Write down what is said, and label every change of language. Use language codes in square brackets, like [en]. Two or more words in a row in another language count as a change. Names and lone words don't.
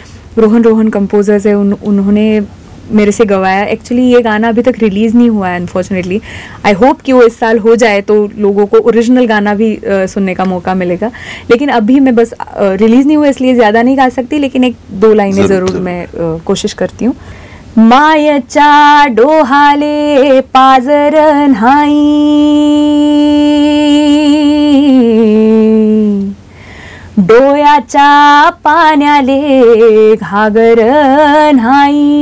[hi] रोहन कंपोजर्स है, उन्होंने मेरे से गवाया। एक्चुअली ये गाना अभी तक रिलीज़ नहीं हुआ है अनफॉर्चुनेटली, [en] I hope [hi] कि वो इस साल हो जाए तो लोगों को ओरिजिनल गाना भी सुनने का मौका मिलेगा, लेकिन अभी मैं बस रिलीज़ नहीं हुआ इसलिए ज़्यादा नहीं गा सकती, लेकिन एक दो लाइनें ज़रूर मैं कोशिश करती हूँ। [mr] मायच्या डोहाले पाजर न्हाई, डोयाच्या पाण्याले घागर न्हाई,